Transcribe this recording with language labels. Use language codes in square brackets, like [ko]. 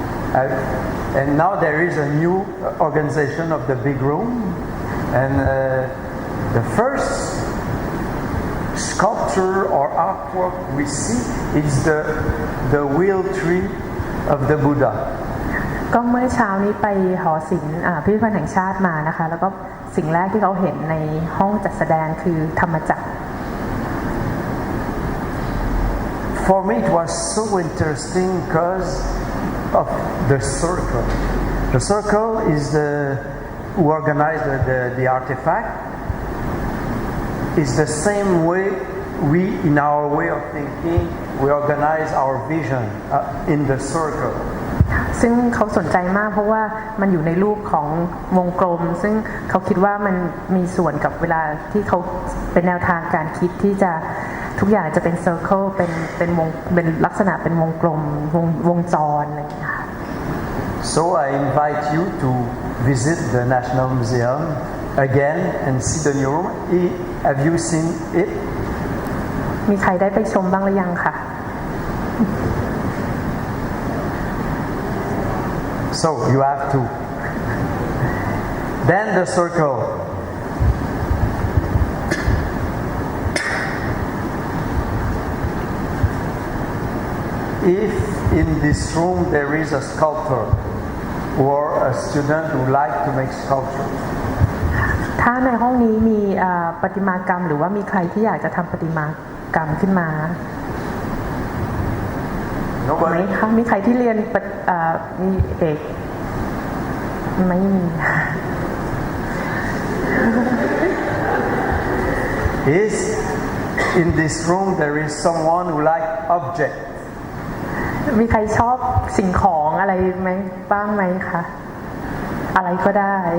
[en] And now there is a new organization of the big room, and the first sculpture or artwork we see is the wheel tree of the Buddha. [th] ก็เมื่อเช้านี้ไปหอศิลป์พิพิธภัณฑ์แห่งชาติมานะคะแล้วก็สิ่งแรกที่เขาเห็นในห้องจัดแสดงคือธรรมจักร [en] For me it was so interesting because of the circle. The circle is who organized the artifact. It's the same way we, in our way of thinking, we organize our vision in the circle. [th] ซึ่งเขาสนใจมากเพราะว่ามันอยู่ในรูปของวงกลมซึ่งเขาคิดว่ามันมีส่วนกับเวลาที่เขาเป็นแนวทางการคิดที่จะทุกอย่างจะเป็น circle เป็นวงเป็นลักษณะเป็นวงกลมวงจรอะไรอย่างเงี้ยค่ะ [en] So I invite you to visit the National Museum again and see the new room. Have you seen it? [th] มีใครได้ไปชมบ้างหรือยังคะ [en] So you have to. Then the circle. If in this room there is a sculptor or a student who like to make sculptures, [th] ถ้าในห้องนี้มีประติมากรรมหรือว่ามีใครที่อยากจะทำประติมากรรมขึ้นมาไหมคะมีใครที่เรียนมีเอกไม่มี [en] Is in this room there is someone who like object? [th] มีใครชอบสิ่งของอะไรไหมบ้างไหมคะอะไรก็ได้